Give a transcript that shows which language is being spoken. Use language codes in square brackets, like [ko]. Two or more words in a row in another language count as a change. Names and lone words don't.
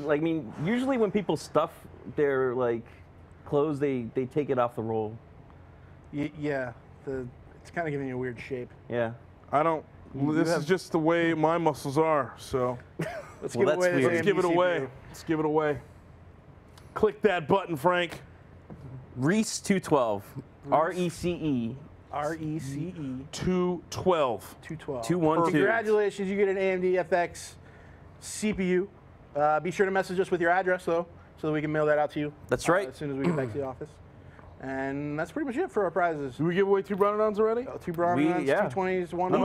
[en] Like, I mean, usually when people stuff their like clothes, they take it off the roll. Yeah. It's kind of giving you a weird shape. Yeah. I don't. This is just the way my muscles are, so let's give it away. Let's give it away. Let's give it away. Click that button, Frank. Reese 212. R-E-C-E. R-E-C-E. 212. 212. 212. Congratulations, you get an AMD FX CPU. Be sure to message us with your address, though, so that we can mail that out to you. That's right. As soon as we get back to the office. And that's pretty much it for our prizes. Did we give away 2 Bronodons already? 2 Bronodons, 2 20s, 1.